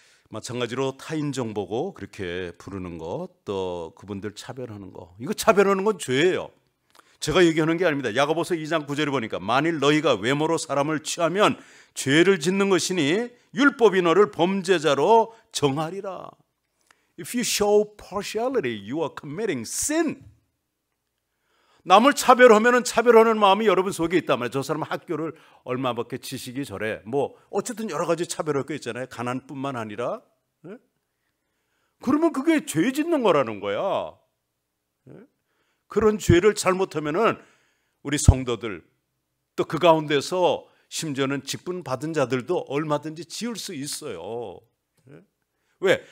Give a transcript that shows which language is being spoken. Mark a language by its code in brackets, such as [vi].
[ko] 마찬가지로 타인종 보고 그렇게 부르는 것, 또 그분들 차별하는 거, 이거 차별하는 건 죄예요. 제가 얘기하는 게 아닙니다. 야고보서 2장 9절에 보니까 만일 너희가 외모로 사람을 취하면 죄를 짓는 것이니 율법이 너를 범죄자로 정하리라. [en] If you show partiality, you are committing sin. [ko] 남을 차별하면 차별하는 마음이 여러분 속에 있단 말이에요. 저 사람은 학교를 얼마밖에 지식이 저래. 뭐 어쨌든 여러 가지 차별할 거 있잖아요. 가난뿐만 아니라. 예? 그러면 그게 죄 짓는 거라는 거야. 예? 그런 죄를 잘못하면은 우리 성도들 또 그 가운데서 심지어는 직분 받은 자들도 얼마든지 지을 수 있어요. 예? 왜?